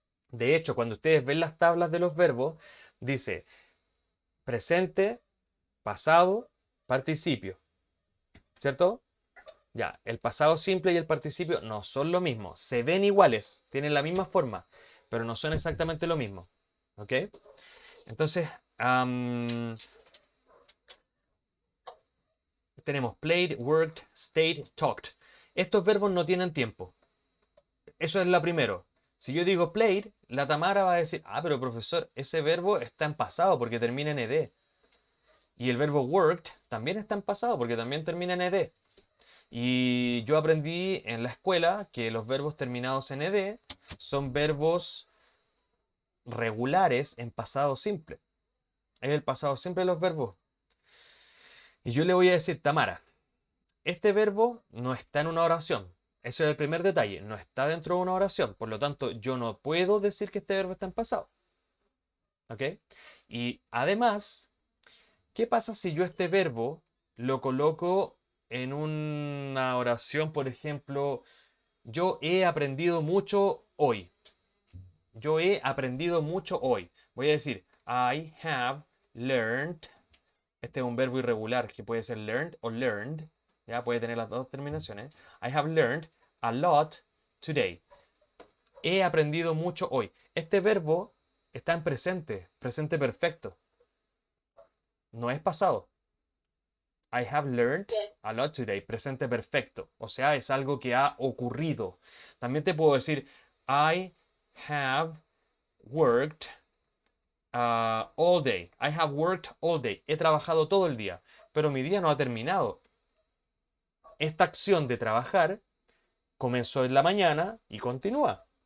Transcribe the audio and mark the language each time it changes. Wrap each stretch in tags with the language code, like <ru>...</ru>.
<es>De hecho, cuando ustedes ven las tablas de los verbos, dice presente, pasado, participio, ¿cierto? Ya, el pasado simple y el participio no son lo mismo, se ven iguales, tienen la misma forma, pero no son exactamente lo mismo, ¿ok? Entonces, tenemos played, worked, stayed, talked. Estos verbos no tienen tiempo. Eso es la primero. Si yo digo played, la Tamara va a decir, ah, pero profesor, ese verbo está en pasado porque termina en ed. Y el verbo worked también está en pasado porque también termina en ed. Y yo aprendí en la escuela que los verbos terminados en ed son verbos regulares en pasado simple. Es el pasado simple de los verbos. Y yo le voy a decir, Tamara, este verbo no está en una oración. Ese es el primer detalle. No está dentro de una oración. Por lo tanto, yo no puedo decir que este verbo está en pasado. ¿Ok? Y además, ¿qué pasa si yo este verbo lo coloco en una oración? Por ejemplo, yo he aprendido mucho hoy. Yo he aprendido mucho hoy. Voy a decir,</es> <en>I have learned</en> <es>Este es un verbo irregular que puede ser learned o learned. Ya puede tener las dos terminaciones.</es> <en>I have learned a lot today.</en> <es>He aprendido mucho hoy. Este verbo está en presente, presente perfecto. No es pasado.</es> <en>I have learned a lot today, presente perfecto.</en> <es>O sea, es algo que ha ocurrido. También te puedo decir,</es> <en>I have worked all day. I have worked all day.</en> <es>He trabajado todo el día, pero mi día no ha terminado. Esta acción de trabajar comenzó en la mañana y continúa.</es>